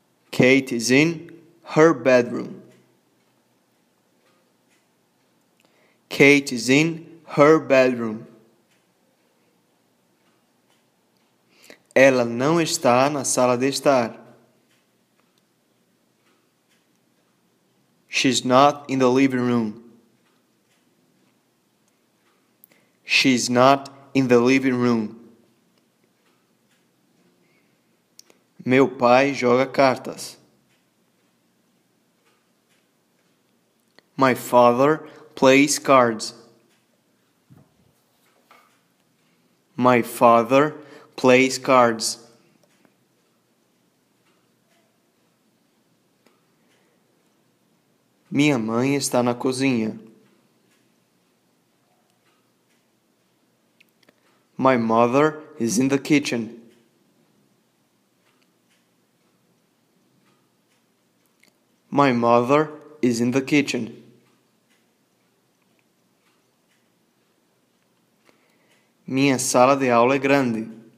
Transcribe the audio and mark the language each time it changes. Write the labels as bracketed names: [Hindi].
[English] Kate is in her bedroom. Kate is in her bedroom. [Portuguese] Ela não está na sala de estar. [English] She's not in the living room. She's not in the living room. [Portuguese] Meu pai joga cartas. [English] My father plays cards. My father plays cards. [Portuguese] Minha mãe está na cozinha. [English] My mother is in the kitchen. My mother is in the kitchen. [Portuguese] Minha sala de aula é grande.